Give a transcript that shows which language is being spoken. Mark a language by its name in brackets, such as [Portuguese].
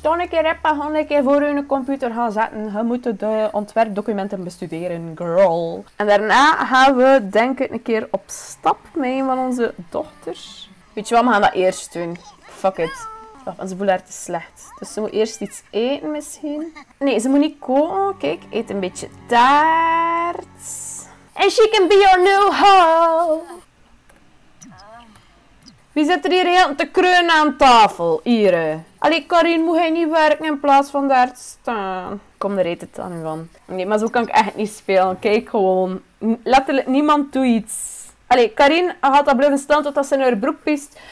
[Dutch] Toch een keer reppen, gewoon een keer voor je computer gaan zetten. Je moet de ontwerpdocumenten bestuderen, girl. En daarna gaan we, denk ik, een keer op stap met een van onze dochters. Weet je wat, we gaan dat eerst doen. [English] Fuck it. [Dutch] Want ze voelt haar te slecht. Dus ze moet eerst iets eten misschien. Nee, ze moet niet koken. Kijk, eet een beetje taart. [English] And she can be your new hoe. [Dutch] Wie zit er hier heel te kreunen aan tafel? Hier. Allee, Karin, moet hij niet werken in plaats van daar te staan? Kom, er eet het dan van. Nee, maar zo kan ik echt niet spelen. Kijk gewoon. Letterlijk, niemand doet iets. Allee, Karin gaat dat blijven staan totdat ze in haar broek piest.